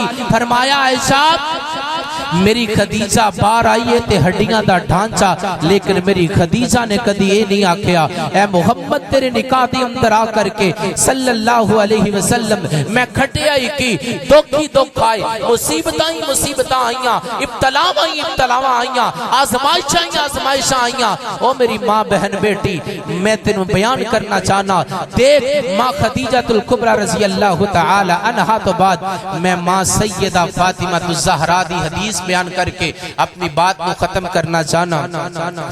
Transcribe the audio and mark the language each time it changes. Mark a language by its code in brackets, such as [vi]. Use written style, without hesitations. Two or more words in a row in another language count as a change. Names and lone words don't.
[pa] فرمایا عائشہ میری خدیجہ باہر آئی ہے تے ہڈیاں دا ڈھانچہ، لیکن میری خدیجہ نے کدی ایہ نہیں آکھیا اے محمد تیرے نکاح دے اندر آ کرکے [ar] صلى الله عليه وسلم [pa] میں کھٹیا ہی کی، دکھ ہی دکھ آئے، مصیبتاں ہی مصیبتاں آئیاں، ابتلاواں ہی ابتلاواں آئیاں، آزمائشاں ہی آزمائشاں آئیاں. او میری ماں بہن بیٹی میں تینوں بیان کرنا چاہنا، دیکھ ماں خدیجۃ الکبریٰ [ar] رضي الله تعالى عنها [pa] توں بعد میں ماں سیدہ فاطمہ زہرا دی حدیث بیان کرکے اپنی بات کو ختم کرنا چاہنا.